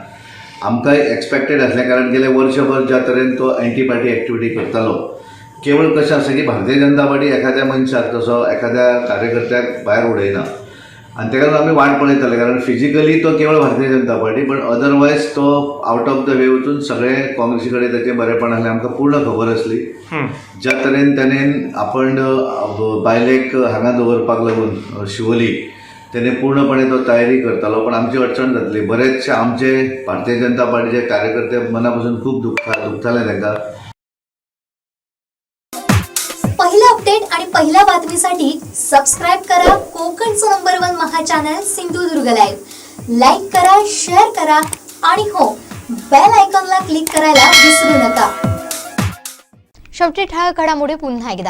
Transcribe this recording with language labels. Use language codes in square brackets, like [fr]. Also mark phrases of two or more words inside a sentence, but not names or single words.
[kok] आमकांय एक्सपेक्टेड आसलें, कारण गेले वर्षभर ज्या तरेन तो [en] anti party activity [kok] करतालो, केवळ कशें आसा की भारतीय जनता पार्टी एखाद्या मनशाक तसो एखाद्या कार्यकर्त्याक भायर उडयना आनी तेका लागून आमी वाट पळयताले, कारण फिजिकली तो केवळ भारतीय जनता पार्टी, पण अदरवायज तो [en] out of the way [kok] वचून सगळे काँग्रेसी कडेन तेचें बरेपण आसलें आमकां पूर्ण खबर आसली. ज्या तरेन ताणें आपण बायलेक हांगा दवरपाक लागून शिवोली त्याने पूर्णपणे तो तयारी करतालो, पण आमची अडचण जातली. बरेचशे आमचे भारतीय जनता पार्टीचे कार्यकर्ते मनापासून खूप दुखताले तांकां. [mr] पहिला अपडेट आणि पहिल्या बातमीसाठी सबस्क्राईब करा कोकणचं नंबर 1 महा चॅनल सिंधुदुर्ग लाईव्ह. लाईक करा, शेअर करा आणि हो, [en] bell icon [mr] क्लिक करायला विसरू नका. शेवटी ठळक घडामोडी पुन्हा एकदा.